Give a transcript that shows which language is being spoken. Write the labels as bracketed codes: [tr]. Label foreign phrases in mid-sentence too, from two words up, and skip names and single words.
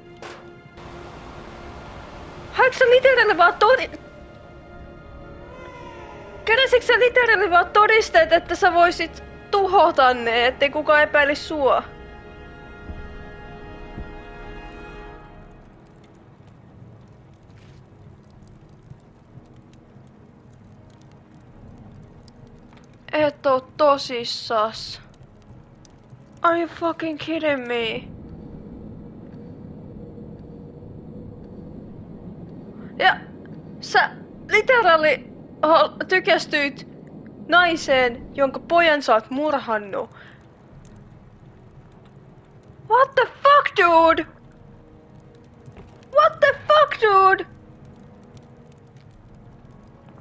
[fi] Haetko sä literally vaan Keräsitkö sä literally vaan todisteet, että sä voisit tuhota ne, ettei kukaan epäilisi sua? Et oo tosissas. [en] Are you fucking kidding me? [fi] Ja sä literally tykästyit naiseen, jonka pojan sä oot murhannut. [en] What the fuck, dude? What the fuck, dude?